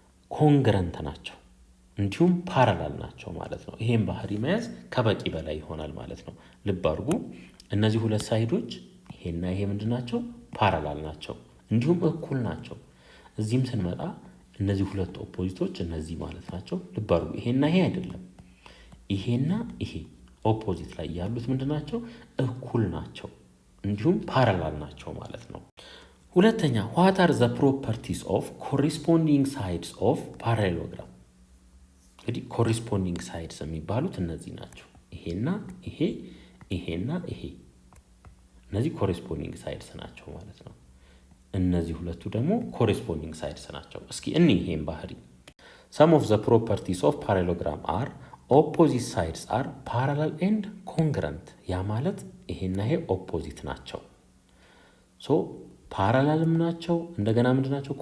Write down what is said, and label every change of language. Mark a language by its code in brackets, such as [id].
[am] ኮንግረንት ናቸው እንዲሁም ፓራላል ናቸው ማለት ነው። ይሄን ባህሪ መያዝ ከበቂ በላይ ይሆናል ማለት ነው። ልብ አድርጉ፣ እነዚህ ሁለት ሳይዶች ይሄና ይሄ ምንድን ናቸው? ፓራላል ናቸው እንዲሁም እኩል ናቸው። እዚህም ስንመጣ እነዚህ ሁለት ኦፖዚቶች እነዚህ ማለት ናቸው። ልብ አድርጉ፣ ይሄና ይሄ አይደለም፣ ይሄና ይሄ ኦፖዚት ላይ ያሉት ምንድን ናቸው? እኩል ናቸው እንዲሁም ፓራላል ናቸው ማለት ነው። ሁለተኛ [en] what are the properties of corresponding sides of parallelogram? [am] እንግዲህ corresponding sides የሚባሉት እነዚህ ናቸው። ይሄና ይሄ፣ ይሄና ይሄ፣ እነዚህ corresponding sides ናቸው ማለት ነው። እነዚህ ሁለቱ ደግሞ corresponding sides ናቸው። እስኪ ይሄን ባህሪ [en] some of the properties of parallelogram are opposite sides are parallel and congruent። [am] ያ ማለት ይሄና ይሄ ኦፖዚት ናቸው። ፓራላልም ናቸው እንደገና ምንድን ናቸው?